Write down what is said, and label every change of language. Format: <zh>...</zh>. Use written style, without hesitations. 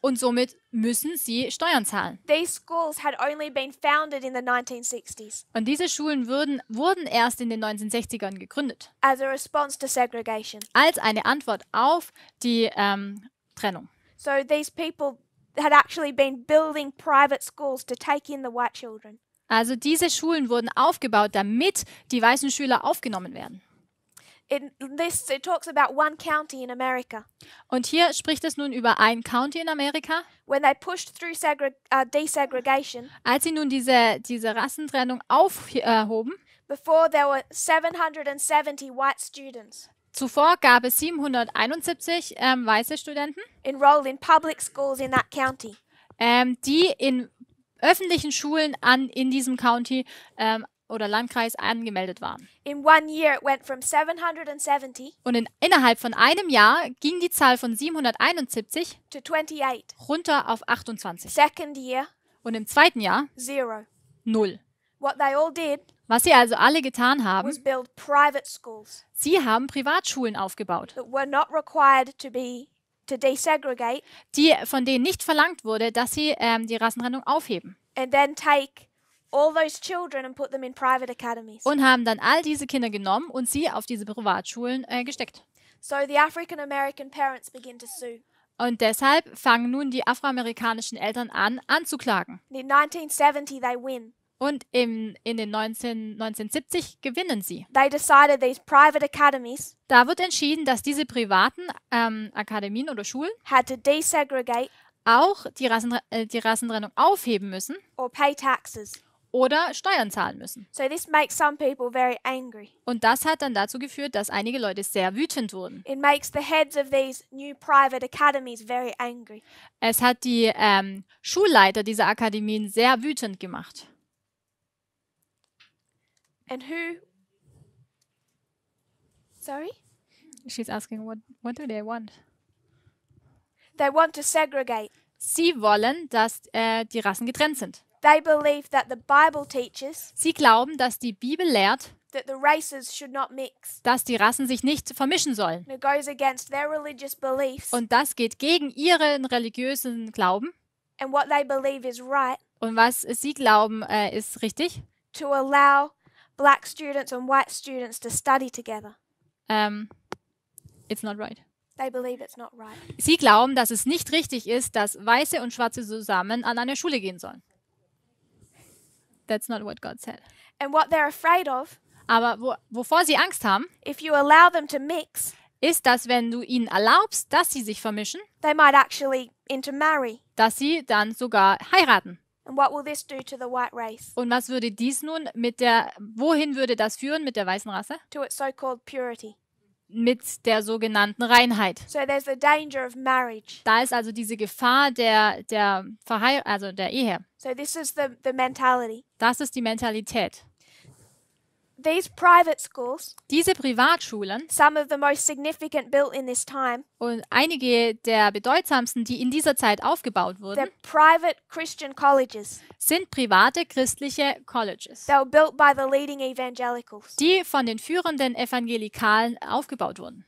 <de>Und somit müssen sie Steuern zahlen.</de> <en>These schools had only been founded in the 1960s</en> <de>Und diese Schulen wurden erst in den 1960ern gegründet,</de> <en>as a response to segregation.</en> <de>als eine Antwort auf die Trennung.</de> <en>So these people had actually been building private schools to take in the white children.</en> <de>Also diese Schulen wurden aufgebaut, damit die weißen Schüler aufgenommen werden.</de> <en>It talks about one county in America.</en> <de>Und hier spricht es nun über ein County in Amerika.</de> <en>When they pushed through desegregation,</en> <de>Als sie nun diese Rassentrennung aufhoben,</de> <en>Before there were 770 white students</en> <de>Zuvor gab es 771 weiße Studenten,</de> <en>enrolled in public schools in that county.</en> <de>die in öffentlichen Schulen in diesem County oder Landkreis angemeldet waren.</de> <en>In 1 year, it went from 770</en> <de>Und innerhalb von einem Jahr ging die Zahl von 771</de> <en>to 28.</en> <de>runter auf 28.</de> <en>Second year,</en> <de>Und im zweiten Jahr</de> <en>0.</en> <de>0.</de> <en>What they all did</en> <de>Was sie also alle getan haben,</de> <en>was build private schools</en> <de>sie haben Privatschulen aufgebaut,</de> <en>that were not required to desegregate</en> <de>von denen nicht verlangt wurde, dass sie die Rassentrennung aufheben.</de> <en>and then take all those children and put them in private academies.</en> <de>Und haben dann all diese Kinder genommen und sie auf diese Privatschulen gesteckt.</de> <en>So the African American parents begin to sue.</en> <de>Und deshalb fangen nun die afroamerikanischen Eltern an, anzuklagen.</de> <en>In 1970, they win.</en> <de>Und in den 1970 gewinnen sie.</de> <en>They decided these private academies</en> <de>Da wird entschieden, dass diese privaten Akademien oder Schulen</de> <en>had to desegregate</en> <de>auch die Rassentrennung aufheben müssen</de> <en>or pay taxes.</en> <de>oder Steuern zahlen müssen.</de> <en>So this makes some people very angry.</en> <de>Und das hat dann dazu geführt, dass einige Leute sehr wütend wurden.</de> <en>It makes the heads of these new private academies very angry.</en> <de>Es hat die Schulleiter dieser Akademien sehr wütend gemacht.</de> <en>And who? Sorry? She's asking, what do they want? They want to segregate.</en> <de>Sie wollen, dass die Rassen getrennt sind.</de> <en>They believe that the Bible teaches</en> <de>Sie glauben, dass die Bibel lehrt,</de> <en>that the races should not mix.</en> <de>dass die Rassen sich nicht vermischen sollen.</de> <en>It goes against their religious beliefs</en> <de>Und das geht gegen ihren religiösen Glauben.</de> <en>and what they believe is right</en> <de>Und was sie glauben, ist richtig.</de> <en>to allow black students and white students to study together. It's not right. They believe it's not right.</en> <de>Sie glauben, dass es nicht richtig ist, dass Weiße und Schwarze zusammen an eine Schule gehen sollen.</de> <en>That's not what God said. And what they're afraid of,</en> <de>Aber wovor sie Angst haben,</de> <en>if you allow them to mix,</en> <de>ist, dass wenn du ihnen erlaubst, dass sie sich vermischen,</de> <en>they might actually intermarry.</en> <de>dass sie dann sogar heiraten.</de> <en>And what will this do to the white race?</en> <de>Und was würde dies nun wohin würde das führen mit der weißen Rasse?</de> <en>To its so-called purity.</en> <de>Mit der sogenannten Reinheit.</de> <en>So there's the danger of marriage.</en> <de>Da ist also diese Gefahr der Ehe.</de> <en>So this is the mentality.</en> <de>Das ist die Mentalität.</de> <en>These private schools,</en> <de>Diese Privatschulen</de> <en>some of the most significant built in this time,</en> <de>und einige der bedeutsamsten, die in dieser Zeit aufgebaut wurden,</de> <en>they're private Christian colleges.</en> <de>sind private christliche Colleges,</de> <en>They were built by the leading evangelicals</en> <de>die von den führenden Evangelikalen aufgebaut wurden,</de>